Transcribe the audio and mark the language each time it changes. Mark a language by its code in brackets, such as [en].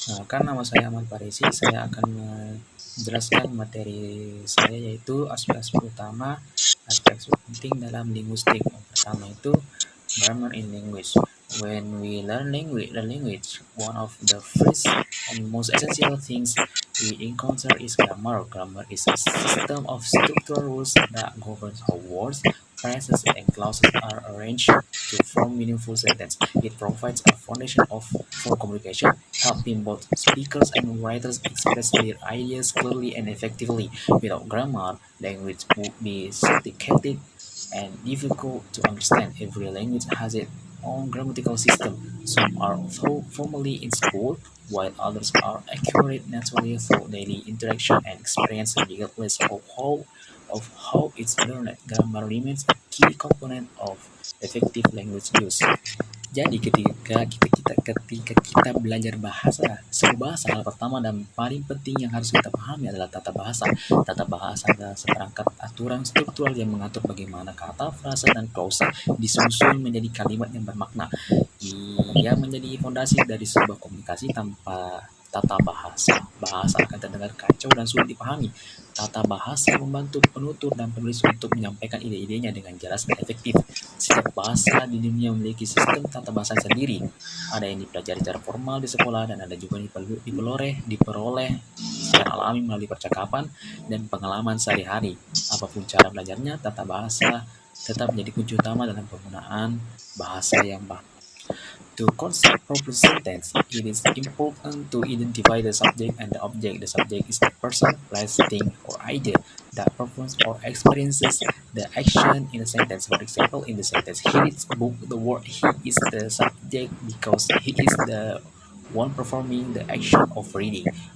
[id] Karena nama saya Ahmad Parisi, saya akan menjelaskan materi saya, yaitu aspek-aspek utama, aspek penting dalam linguistik. Yang pertama itu [en] grammar in language. When we learn language, one of the first and most essential things we encounter is grammar. Grammar is a system of structural rules that governs how words, phrases, and clauses are arranged to form meaningful sentences. It provides a foundation for communication, helping both speakers and writers express their ideas clearly and effectively. Without grammar, language would be sophisticated and difficult to understand. Every language has its own grammatical system. Some are taught formally in school, while others are acquired naturally through daily interaction and experience, regardless of how it's learned. Grammar remains a key component of effective language use. [id] Jadi ketika kita belajar bahasa, sebuah bahasa, hal pertama dan paling penting yang harus kita pahami adalah tata bahasa. Tata bahasa adalah seperangkat aturan struktural yang mengatur bagaimana kata, frasa, dan klausa disusun menjadi kalimat yang bermakna. Ia menjadi fondasi dari sebuah komunikasi. Tanpa tata bahasa, bahasa akan terdengar kacau dan sulit dipahami. Tata bahasa membantu penutur dan penulis untuk menyampaikan ide-idenya dengan jelas dan efektif. Setiap bahasa di dunia memiliki sistem tata bahasa sendiri. Ada yang dipelajari secara formal di sekolah, dan ada juga diperoleh secara alami melalui percakapan dan pengalaman sehari-hari. Apapun cara belajarnya, tata bahasa tetap menjadi kunci utama dalam penggunaan bahasa yang baik. [en] To construct proper sentence, it is important to identify the subject and the object. The subject is the person, place, thing, or idea that performs or experiences the action in a sentence. For example, in the sentence, "He reads a book," the word "he" is the subject because he is the one performing the action of reading.